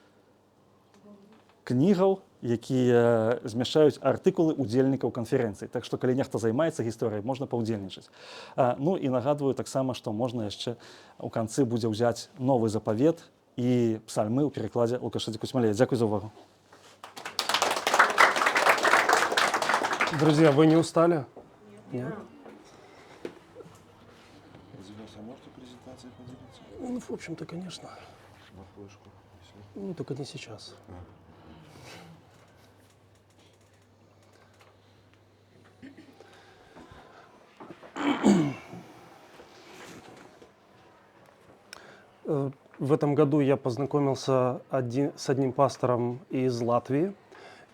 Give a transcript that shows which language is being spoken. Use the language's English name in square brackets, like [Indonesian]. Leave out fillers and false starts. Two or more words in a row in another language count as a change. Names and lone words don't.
[Belarusian] Кнігаў, якія змяшчаюць артыкулы удзельнікаў канферэнцыі. Так што калі нехта займаецца гісторыяй, можна паўдзельнічаць. Ну і нагадваю таксама, што можна яшчэ ў канцы будзе ўзяць новы запавет і псальмы ў перакладзе Лукаша Дзікусмалея. Дзякуй за увагу. [Russian] Друзья, вы не устали? Нет? Развивайся, а можете презентацией поделиться? Ну, в общем-то, конечно. На флешку. Всё. Ну, только не сейчас. В этом году я познакомился с одним пастором из Латвии, и